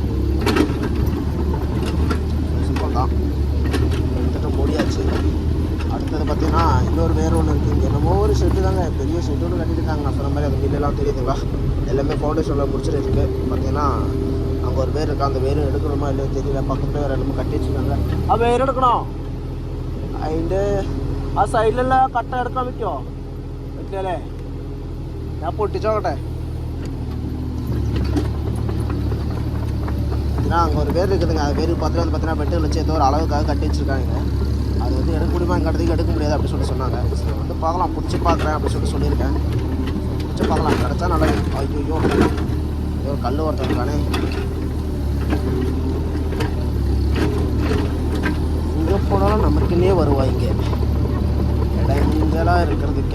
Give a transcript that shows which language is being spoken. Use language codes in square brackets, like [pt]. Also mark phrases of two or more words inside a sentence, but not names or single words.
[ta] சிம்பிள் தான், எடுத்துகிட்டு முடியாச்சு. அடுத்தது பார்த்திங்கன்னா இன்னொரு வேறு ஒன்று இருக்குது. இங்கே என்னமோ ஒரு ஷெட்டு தாங்க, பெரிய ஷெட்டு ஒன்று கட்டிட்டுருக்காங்க. நான் சொன்ன மாதிரி அந்த வீடெல்லாம் தெரியுதுங்களா, எல்லாமே ஃபவுண்டேஷனில் முடிச்சிருக்கு. பார்த்திங்கன்னா அங்கே ஒரு வேர் இருக்கா, அந்த வேர் எடுக்கணுமா இல்லையோ தெரியல. பக்கத்தில் வேறு எல்லாமே கட்டி வச்சுருக்காங்க. வேர் எடுக்கணும் [ml] അതിൻ്റെ ആ സൈഡിലുള്ള കട്ട എടുക്കാൻ പറ്റുമോ? പറ്റില്ലേ, ഞാൻ പൊട്ടിച്ചോക്കട്ടെ. [ta] ஏன்னா அங்கே ஒரு வேர் இருக்குதுங்க, அது வேருக்கு பார்த்துட்டு வந்து பார்த்தீங்கன்னா வெட்டுகள் வச்சு ஏதோ ஒரு அளவுக்காக கட்டி வச்சுருக்காங்க. அது வந்து எடுக்க முடியுமா, இங்கே இடத்துக்கு எடுக்க முடியாது அப்படின்னு சொல்லி சொன்னாங்க. வந்து பார்க்கலாம், பிடிச்சி பார்க்குறேன் அப்படின்னு சொல்லியிருக்கேன். பிடிச்சி பார்க்கலாம், கிடச்சா நல்லது. ஐயோ ஒரு கல் ஒருத்தருக்கானே, இங்கே போனாலும் நமக்குன்னே வருவாங்க இடைஞ்சலாக இருக்கிறதுக்கு.